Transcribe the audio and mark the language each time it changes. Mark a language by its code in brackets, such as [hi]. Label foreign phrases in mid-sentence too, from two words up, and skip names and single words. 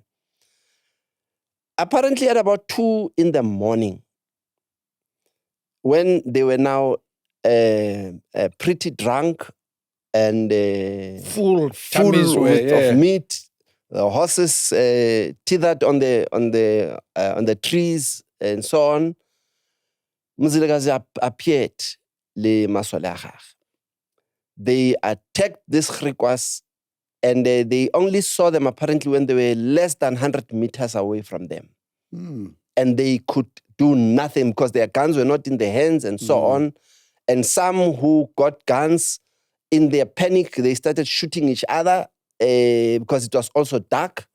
[en] Apparently at about 2 in the morning, when they were now pretty drunk and full of meat, the horses tethered on the trees and so on, Mzilikazi appeared [tn] le masole a gagwe. [en] They attacked these Griquas, and they only saw them apparently when they were less than 100 meters away from them. And they could do nothing because their guns were not in their hands and so on. And some who got guns, in their panic, they started shooting each other because it was also dark.